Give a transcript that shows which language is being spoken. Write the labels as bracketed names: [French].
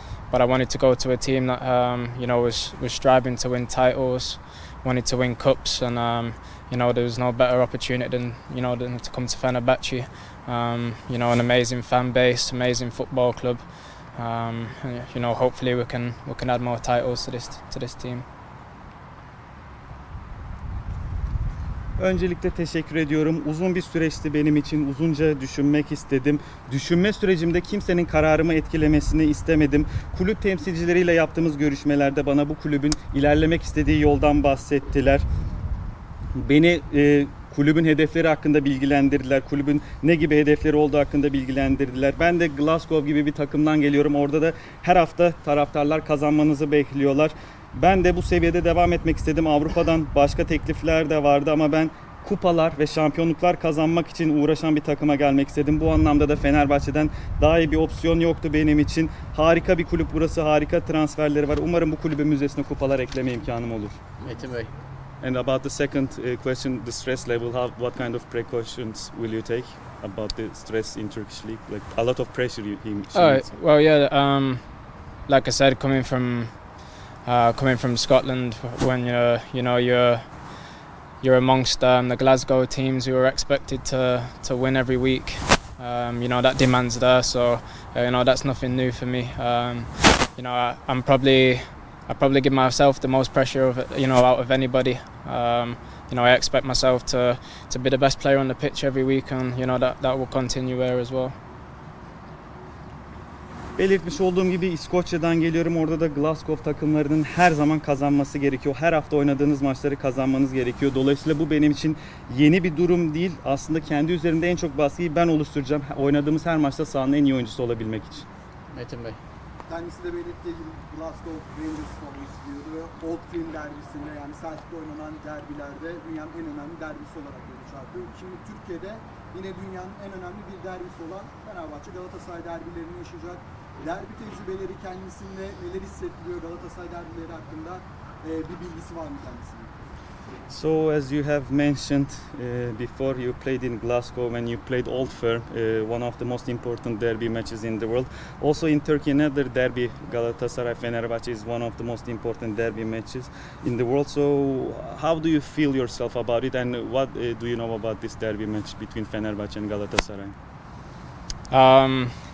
[English] But I wanted to go to a team that, you know, was striving to win titles, wanted to win cups, and you know, there was no better opportunity than, you know, than to come to Fenerbahçe. You know, an amazing fan base, amazing football club. And, you know, hopefully we can add more titles to this team. [Turkish] Öncelikle teşekkür ediyorum. Uzun bir süreçti benim için. Uzunca düşünmek istedim. Düşünme sürecimde kimsenin kararımı etkilemesini istemedim. Kulüp temsilcileriyle yaptığımız görüşmelerde bana bu kulübün ilerlemek istediği yoldan bahsettiler. Beni kulübün hedefleri hakkında bilgilendirdiler. Kulübün ne gibi hedefleri olduğu hakkında bilgilendirdiler. Ben de Glasgow gibi bir takımdan geliyorum. Orada da her hafta taraftarlar kazanmanızı bekliyorlar. Ben de bu seviyede devam etmek istedim. Avrupa'dan başka teklifler de vardı ama ben kupalar ve şampiyonluklar kazanmak için uğraşan bir takıma gelmek istedim. Bu anlamda da Fenerbahçe'den daha iyi bir opsiyon yoktu benim için. Harika bir kulüp burası, harika transferleri var. Umarım bu kulübün müzesine kupalar ekleme imkanım olur. Metin Bey. [English] And about the second question, the stress level, what kind of precautions will you take about the stress in Turkish league? Like a lot of pressure Well, yeah, like I said, coming from Scotland, when you're amongst the Glasgow teams who are expected to win every week. You know, that demand's there, so you know, that's nothing new for me. You know, I probably give myself the most pressure of, you know, out of anybody. You know, I expect myself to be the best player on the pitch every week, and you know, that will continue there as well. [Turkish] Belirtmiş olduğum gibi İskoçya'dan geliyorum. Orada da Glasgow takımlarının her zaman kazanması gerekiyor. Her hafta oynadığınız maçları kazanmanız gerekiyor. Dolayısıyla bu benim için yeni bir durum değil. Aslında kendi üzerimde en çok baskıyı ben oluşturacağım. Oynadığımız her maçta sahanın en iyi oyuncusu olabilmek için. Metin Bey. Kendisi de belirttiği gibi Glasgow Rangers formayı istiyordu ve Old Firm derbisinde, yani Celtic'te oynanan derbilerde dünyanın en önemli derbisi olarak göze çarpıyor. Şimdi Türkiye'de yine dünyanın en önemli bir derbisi olan Fenerbahçe Galatasaray derbilerini yaşayacak. Derbi tecrübeleri kendisinde neler hissettiriyor, Galatasaray derbileri hakkında bir bilgisi var mı kendisinin? [English] So as you have mentioned before, you played in Glasgow and you played Old Firm, one of the most important derby matches in the world. Also in Turkey, another derby, Galatasaray Fenerbahçe, is one of the most important derby matches in the world. So how do you feel yourself about it, and what do you know about this derby match between Fenerbahçe and Galatasaray?